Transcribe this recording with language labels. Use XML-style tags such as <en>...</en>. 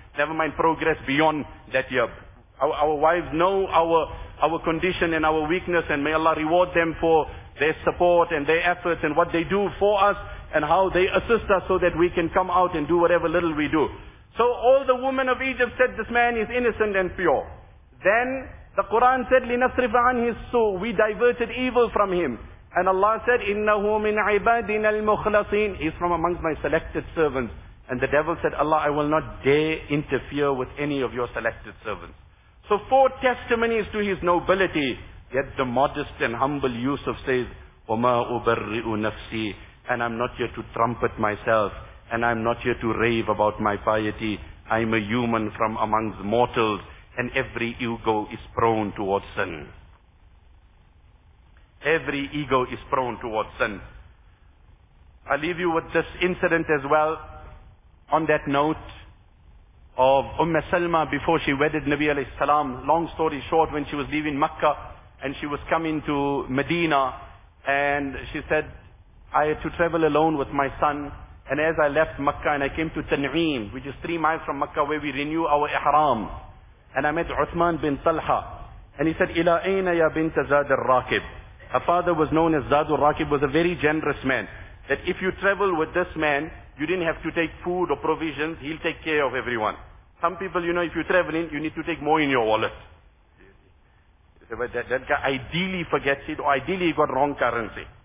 <en>Never mind progress beyond that year. Our wives know our condition and our weakness, and may Allah reward them for their support and their efforts and what they do for us and how they assist us so that we can come out and do whatever little we do. So all the women of Egypt said, this man is innocent and pure. Then the Quran said,</en> <ar>لِنَصْرِفَ عَنْهِ السُّوءَ.</ar> <en>We diverted evil from him. And Allah said,</en> <ar>إِنَّهُ مِنْ عِبَادِنَا الْمُخْلَصِينَ.</ar> <en>He's from amongst my selected servants. And the devil said, Allah, I will not dare interfere with any of your selected servants. So 4 testimonies to his nobility. Yet the modest and humble Yusuf says,</en> <ar>وَمَا أُبَرِّئُ نَفْسِي.</ar> <en>And I'm not here to trumpet myself. And I'm not here to rave about my piety. I'm a human from amongst mortals. And every ego is prone towards sin. Every ego is prone towards sin. I leave you with this incident as well. On that note of Salma before she wedded Nabi alayhi salam. Long story short, when she was leaving Makkah and she was coming to Medina, and she said, I had to travel alone with my son. And as I left Makkah and I came to Tan'im, which is 3 miles from Makkah where we renew our ihram. And I met Uthman bin Talha. And he said,</en> <ar>إِلَىٰ أَيْنَ يَا بِنْتَ زَادَ الرَّاكِبِ.</ar> <en>Her father was known as Zad al-Rakib, was a very generous man. That if you travel with this man, you didn't have to take food or provisions, he'll take care of everyone. Some people, you know, if you're traveling, you need to take more in your wallet. That guy ideally forgets it, or ideally he got wrong currency.</en>